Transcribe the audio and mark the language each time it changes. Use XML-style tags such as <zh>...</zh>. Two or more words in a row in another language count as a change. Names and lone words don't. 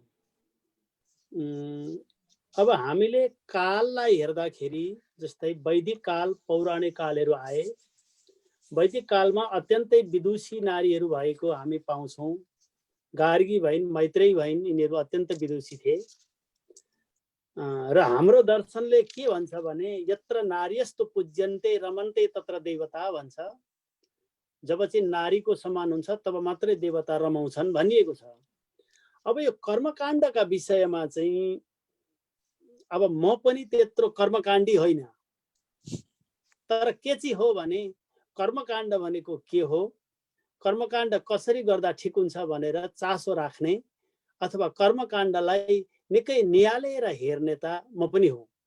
<ne>अब हामीले काललाई हेर्दाखेरि जस्तै वैदिक काल, पौराणिक कालहरू आए। वैदिक कालमा अत्यन्तै विदुषी नारीहरू भएको हामी पाउँछौँ। गार्गी भइन्, मैत्रेयी भइन्, यिनीहरू अत्यन्त विदुषी थिए। र हाम्रो दर्शनले के भन्छ भने</ne> <sa>यत्र नार्यस्तु पूज्यन्ते रमन्ते तत्र देवता</sa> <ne>भन्छ। जब चाहिँ नारीको समान हुन्छ तब मात्रै देवता रमाउँछन् भनिएको छ। अब यो कर्मकाण्डका विषयमा चाहिँ अब म पनि त्यत्रो कर्मकाण्डी होइन, तर के चाहिँ हो भने कर्मकाण्ड भनेको के हो, कर्मकाण्ड कसरी गर्दा ठिक हुन्छ भनेर चासो राख्ने अथवा कर्मकाण्डलाई निकै निहालेर हेर्ने त म पनि हो।</ne>